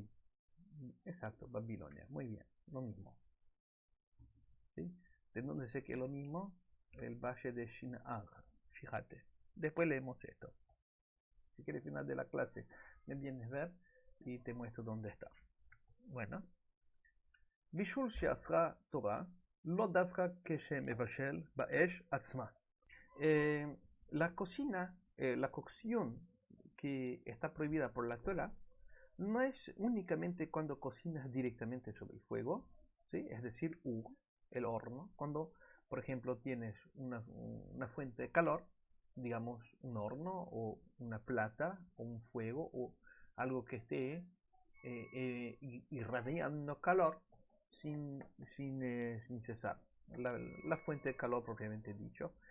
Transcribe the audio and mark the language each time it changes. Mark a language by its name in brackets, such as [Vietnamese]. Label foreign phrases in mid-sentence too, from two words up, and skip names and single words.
[Spanish] Exacto, Babilonia. Muy bien, lo mismo. ¿Sí? ¿De dónde sé que es lo mismo? El valle de Shinar. Fíjate. Después leemos esto. Si quieres, final de la clase, me vienes a ver y te muestro dónde está. Bueno. [Hebrew] בישול שעשרה תורה לא דווקא כשמבשל באש עצמה. [Spanish] La cocina, la cocción que está prohibida por la Torah no es únicamente cuando cocinas directamente sobre el fuego, ¿sí? Es decir, el horno, cuando por ejemplo tienes una fuente de calor, digamos un horno o una plata o un fuego o algo que esté irradiando calor sin cesar, la fuente de calor propiamente dicho.